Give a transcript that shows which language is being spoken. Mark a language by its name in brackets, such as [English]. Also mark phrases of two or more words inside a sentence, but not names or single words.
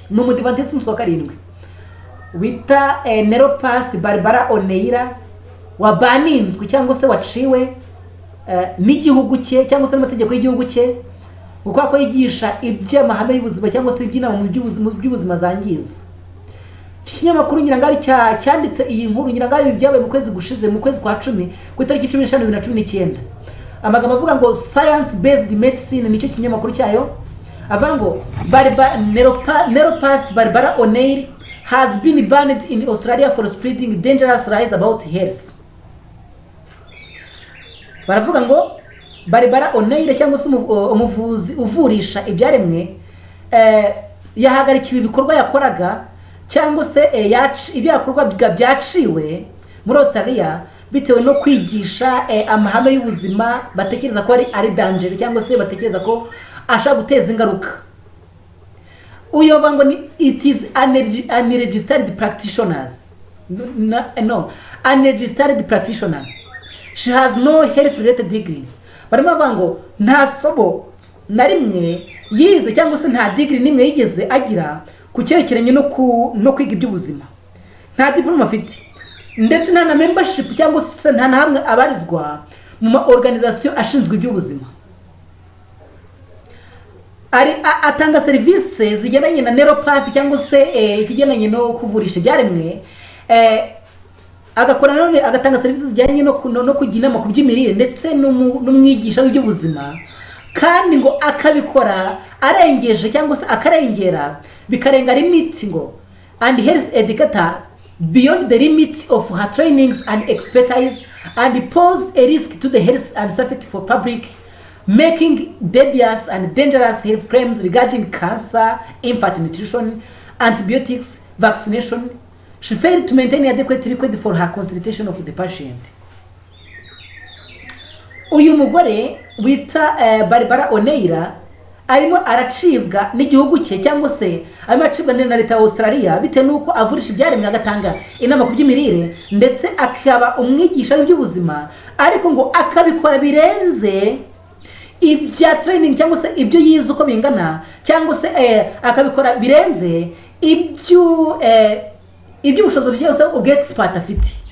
[Kinyarwanda] Ni umudivantisi wa karindwi wita neuropath Barbara O'Neill wabaninzwe cyangwa se waciwe n'igihugu cye cyangwa se n'amategeko y'igihugu cye, kuko ko yigisha iby'amahame y'ubuzima cyangwa se iby'inama mu by'ubuzima zangiza. Iki kinyamakuru nyirangari cyanditse iyi nkuru, nyirangari byabaye mu kwezi gushize, mu kwezi kwa 10 ku itariki 15 2019. Amagambo avuga ngo science based medicine, nicyo kinyamakuru cyayo, avuga ngo [English] neuropath Barbara O'Neill has been banned in Australia for spreading dangerous lies about health. [Kinyarwanda] Baravuga ngo Barbara O'Neill cyangwa se umuvuzi uvurisha ibyaremwe yahagarikiwe ibikorwa yakoraga cyangwa se ibyo yakorwa byaciwe muri Australia bitewe no kwigisha amahame y'ubuzima batekereza ko ari danger, cyangwa se batekereza ko ashaka guteza ingaruka. Uyu bavuga ngo [English] it is unregistered practitioners. No, unregistered practitioner. She has no health related degree. [Kinyarwanda] Barimo bavuga ngo nta sobo na rimwe yize cyangwa se nta degree nimwe yigeze agira ku cyerekeranye no kwiga iby'ubuzima. Nta diploma afite, ndetse nta na membership cyangwa se nta na hamwe abarizwa mu ma organization ashinzwe iby'ubuzima. Atanga serivisi zigendanye na neuropathy cyangwa se ikigendanye no kuvurisha ibyaremwe, agakora none agatanga serivisi zijyanye no kugira inama ku by'imirire ndetse n'umwigisha w'iby'ubuzima, kandi ngo akabikora arengeje cyangwa se akarengera bikarenga limit ngo [English] and health educator beyond the limit of her trainings and expertise and pose a risk to the health and safety for public, making dubious and dangerous health claims regarding cancer, infant nutrition, antibiotics, vaccination. She failed to maintain adequate record for her consultation of the patient. [Kinyarwanda] Uyu mugore wita Barbara O'Neill arimo aracibwa n'igihugu cye cyangwa se arimo acibwa na leta ya Australia bitewe nuko avurisha ibyaremwe agatanga inama ku by'imirire ndetse akaba umwigisha w'iby'ubuzima, ariko ngo akabikora birenze ibya training cyangwa se ibyo yize uko bingana, cyangwa se akabikora birenze iby'ubushobozi byose ubwo expert afite.